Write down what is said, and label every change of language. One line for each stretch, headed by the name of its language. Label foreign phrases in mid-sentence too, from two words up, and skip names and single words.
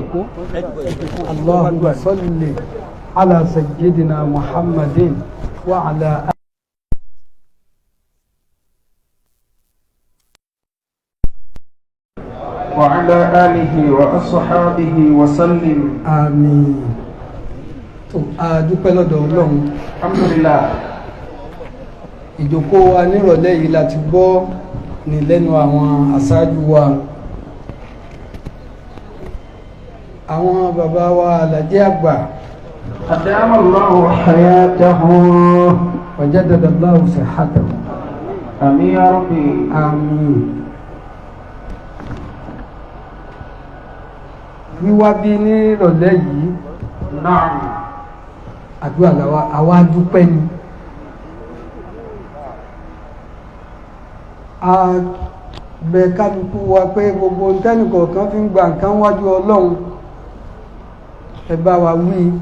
Arabic: اللهم صل على سيدنا محمد وعلى وعلى آله وأصحابه وسلم. آمين.
Yoruba: adúpẹ́ lọ́dọ̀ Ọlọ́run.
Arabic: الحمد لله.
Yoruba: ìjókòó wa nírọ̀lẹ́ yìí láti gbọ́ ní lẹ́nu àwọn aṣáájú wa àwọn bàbá wa alàjẹ́ àgbà
Arabic: أدام الله حياته وجدد الله صحته. àmín يا رب.
Yoruba: àmín. wíwá bí nírọ̀lẹ́ yìí náà àdúrà làwa àwa dúpẹ́ ni. a bẹ kálukú wa pé gbogbo ntẹ́nìkọ̀ọ̀kan fi ń gba nǹkan wájú Ọlọ́run ẹ bá wa wí.